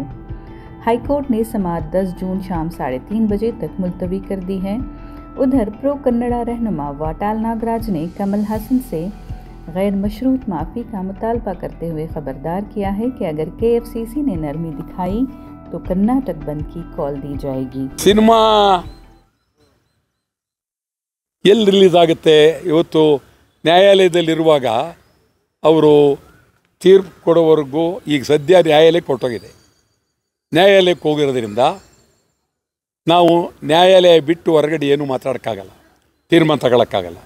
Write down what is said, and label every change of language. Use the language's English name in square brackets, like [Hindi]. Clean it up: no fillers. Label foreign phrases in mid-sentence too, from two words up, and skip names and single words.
[Urdu] ہائی کورٹ نے سماعت 10 جون شام 3:30 بجے تک ملتوی کر دی ہے. ادھر پرو کنڑا رہنما واٹال ناگراج نے کمل ہاسن سے غیر مشروط معافی کا مطالبہ کرتے ہوئے خبردار کیا ہے کہ اگر KFCC نے نرمی دکھائی تو کرناٹک بند کی کال دی جائے گی. [Kannada] सिनेमा ಎಲ್ಲಿ ರಿಲೀಸ್ ಆಗುತ್ತೆ? ಇವತ್ತು ನ್ಯಾಯಾಲಯದಲ್ಲಿರುವಾಗ ಅವರು ತೀರ್ಪು ಕೊಡೋವರೆಗೂ ಈಗ ಸದ್ಯ ನ್ಯಾಯಾಲಯಕ್ಕೆ ಕೊಟ್ಟೋಗಿದೆ. ನ್ಯಾಯಾಲಯಕ್ಕೆ ಹೋಗಿರೋದ್ರಿಂದ ನಾವು ನ್ಯಾಯಾಲಯ ಬಿಟ್ಟು ಹೊರಗಡೆ ಏನೂ ಮಾತಾಡೋಕ್ಕಾಗಲ್ಲ, ತೀರ್ಮಾನ ತಗೊಳ್ಳೋಕ್ಕಾಗಲ್ಲ.